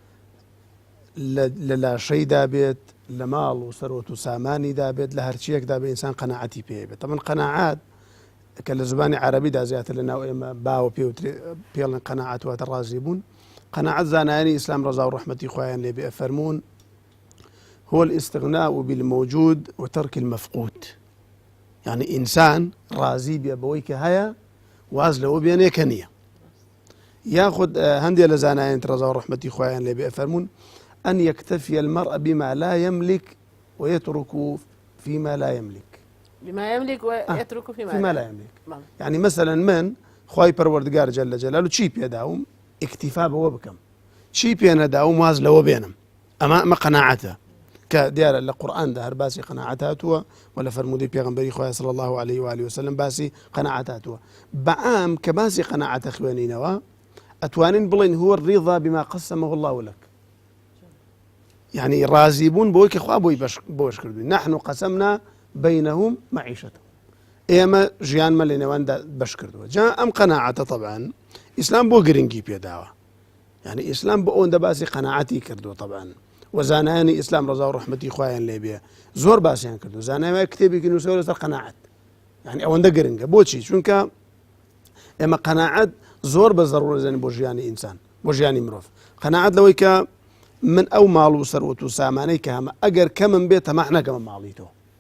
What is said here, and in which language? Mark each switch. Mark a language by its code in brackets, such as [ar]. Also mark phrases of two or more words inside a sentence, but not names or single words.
[ckb] لە لاشەیدا بێت لە ماڵ و سەرۆت و سامانیدا بێت لە هەرچیەکدا بە ئینسان قەناعەتی پێ بێت طبعا قەناعەت کە لە زبانی عەرەبیدا زیاتر لە ناو ئێمە باوە پێڵێن قەناعەت واتە ڕازی بوون قەناعەت زانایانی ئیسلام ڕەزا و ڕەحمەتی خوایان لێ بێ ئەفەرموون [ar] هو الاستغناء بالموجود وترك المفقود [ckb] يعني ئینسان ڕازی بێ بەوەی کە هەیە واز لەوە بێنێ کە نییە یاخود هەندێک لە زانایان ڕەزا و ڕەحمەتی خوایان لێ بێ ئەفەرموون [ar] أن يكتفي المرء بما لا يملك ويترك فيما لا يملك بما يملك ويترك فيما لا يملك يعني مثلا [ckb] من خوای پەروەردگار [ar] جل جلاله [ckb] چی پێداوم اکتیفا بەوە بکەم چی پێ نەداوم واز لەوە بێنم ئەمە قەناعەتە کە دیارە لە قورئاندا هەر باسی قەناعەت هاتووە و لە فەرموودەی پێغەمبەری خوا [ar] صلی الله عليه وآله وسلم [ckb] باسی قەناعەت هاتووە بەعام کە باسی قەناعەتە خوێنینەوە ئەتوانین بڵێن [ar] هو الرضا بما قسمه الله لك [ckb] يعني ڕازی بوون بۆی کە خوا بۆش کردووی [ar] نحن قسمنا بينهم معيشتهم [ckb] ئێمە ژیانمە لە نێواندا بەش کردووە جا ئەم قەناعەتە طبعا ئیسلام بۆ گرنگی پێداوە يعني ئیسلام بۆ ئەوەندە باسی قەناعەتی کردووە طبعا وزانایانی ئیسلام ڕەزا و ڕەحمەتی خوایان لێ بێ زۆر باسییان کردو زانایان کتێبێکی نووسەوە لەسەر قەناعەت يعني ئەوەندە گرنگە بۆچی چونکە ئێمە قەناعەت زۆر بە زەڕورەزانین بۆ ژیانی ئینسان بۆ ژیانی مرۆڤ قەناعەت لەوەی کە من ئەو ماڵ و سەروەت و سامانەی کە هەمە ئەگەر کەمم بێت تەماح نەکەمە ماڵی تۆ